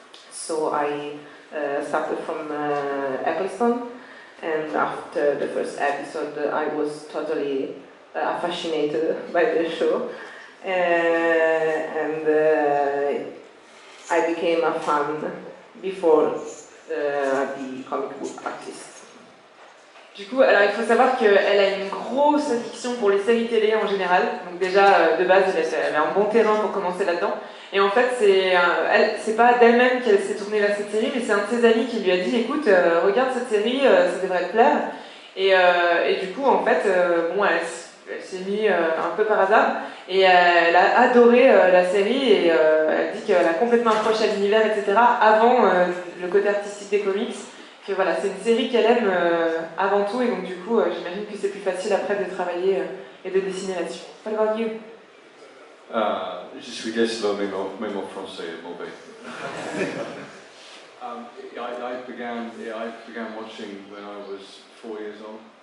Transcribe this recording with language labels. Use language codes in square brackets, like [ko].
[en] So I started from Eccleston, and after the first episode I was totally fascinated by the show, and I became a fan before the comic book artist. [fr] Du coup, alors il faut savoir qu'elle a une grosse addiction pour les séries télé en général. Donc déjà, de base, elle a un bon terrain pour commencer là-dedans. Et en fait, c'est pas d'elle-même qu'elle s'est tournée vers cette série, mais c'est un de ses amis qui lui a dit « Écoute, regarde cette série, ça devrait te plaire. » Et du coup, en fait, elle s'est mise un peu par hasard. Et elle a adoré la série et elle dit qu'elle a complètement accroché à l'univers, etc. avant le côté artistique des comics. Que voilà, c'est une série qu'elle aime avant tout, et donc du coup, j'imagine que c'est plus facile après de travailler et de dessiner là-dessus. [en] What about you? [fr] Je suis désolé, mais mon français est mauvais. [en] I began watching when I was 4 years old.